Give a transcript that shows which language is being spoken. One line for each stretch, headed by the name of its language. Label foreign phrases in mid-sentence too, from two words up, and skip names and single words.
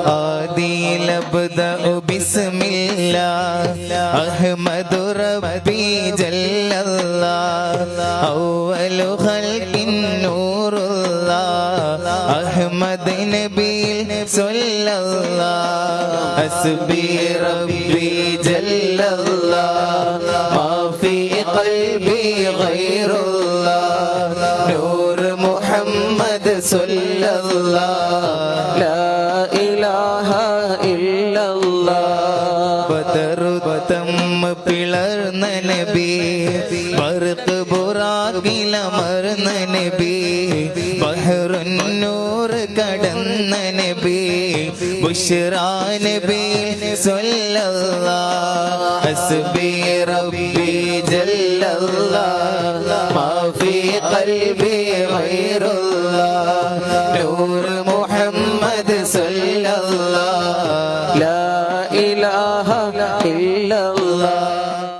Arabic: آدي لابدأ بسم الله أحمد ربي جل الله أول خلق نور الله أحمد نبي صلى الله حسبي ربي جل الله ما في قلبي غير الله نور محمد صلى الله لا إله إلا الله
Malayalam: بدر തം പിളർന്ന നബി ബർഖ് ബുറാഖിലമർന്ന നബി ബഹ്റുന്നൂർ കടന്ന നബി ബുശ്റാ നബി
Arabic: صلى الله حسبي ربي جل الله ما في قلبي غير الله نور محمد صلى الله لا إله إلا الله